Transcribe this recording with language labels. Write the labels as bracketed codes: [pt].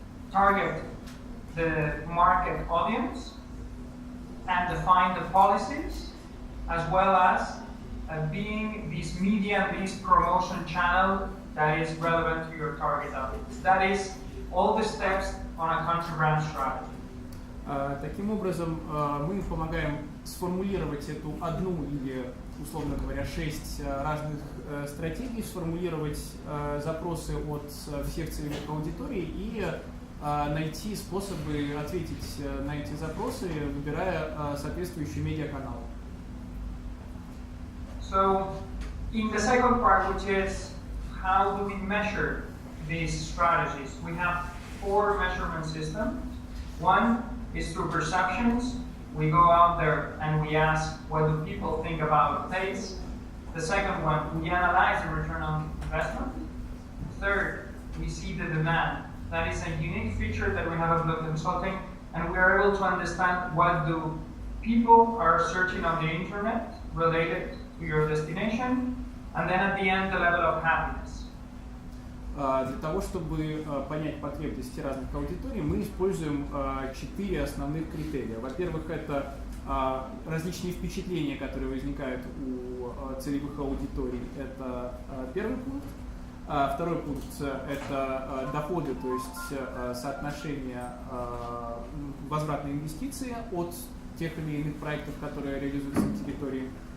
[en] Target the market audience and define the policies, as well as being this media, this promotion channel that is relevant to your target audience. That is all the steps on a country brand strategy. [ru] Таким образом, мы помогаем сформулировать эту одну или, условно говоря, 6 разных стратегий, сформулировать запросы от всех целевых аудиторий и найти способы ответить на эти запросы, выбирая соответствующие медиаканалы. [en] So, in the second part, which is how do we measure these strategies, we have 4 measurement systems. One is through perceptions. We go out there and we ask what do people think about taste. The second one, we analyze the return on investment. Third, we see the demand. That is a unique feature that we have at Look Consulting, and we are able to understand what do people are searching on the internet related to your destination, and then at the end, the level of happiness. [ru] Для того, чтобы понять потребности разных аудиторий, мы используем 4 основных критерия. Во-первых, это различные впечатления, которые возникают у целевых аудиторий. Это первый пункт. Второй пункт – это доходы, то есть соотношение возвратной инвестиции от тех или иных проектов, которые реализуются на территории.